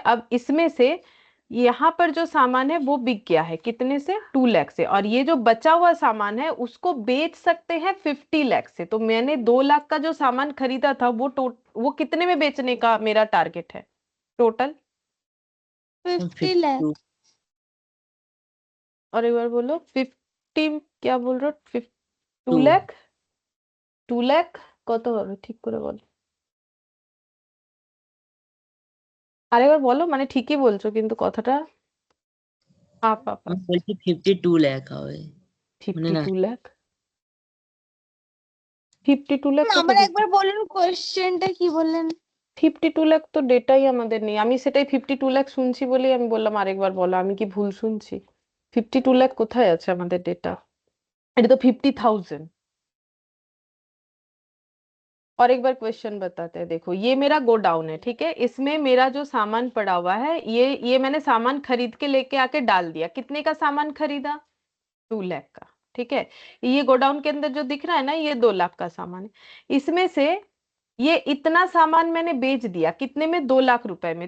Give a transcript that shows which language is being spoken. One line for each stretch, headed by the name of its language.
Hindi: अब इसमें से यहाँ पर जो सामान है वो बिक गया है कितने से, 2 लाख से, और ये जो बचा हुआ सामान है उसको बेच सकते हैं 50 लाख से। तो मैंने 2 लाख का जो सामान खरीदा था वो कितने में बेचने का मेरा टारगेट है टोटल, 50 लाख। 52 और एक बार बोलो 50, क्या बोल रहे हो, 2 लाख,
Bangla: 2 লাখ কত হবে ঠিক করে বলো, আরেকবার বলো, মানে ঠিকই বলছো কিন্তু কথাটা হাফ হাফ আমি বলছি 52 লাখ হবে মানে না 52 লাখ, 52 লাখ আবার কোথা থেকে, একবার বলুন কোশ্চেনটা কি বললেন? 52 লাখ তো ডেটাই আমাদের নেই, আমি সেটাই 52 লাখ শুনছি বলেই আমি বললাম আরেকবার বলো, আমি কি ভুল শুনছি, 52 লাখ কোথায় আছে আমাদের ডেটা, এটা তো 50,000।
Hindi: और एक बार क्वेश्चन बताते हैं, देखो ये मेरा गोडाउन है, ठीक है, इसमें मेरा जो सामान पड़ा हुआ है ये मैंने सामान खरीद के लेके आके डाल दिया, कितने का सामान खरीदा, 2 लाख का, ठीक है। ये गोडाउन के अंदर जो दिख रहा है ना ये 2 लाख का सामान है, इसमें से ये इतना सामान मैंने बेच दिया कितने में, 2 लाख रुपए में।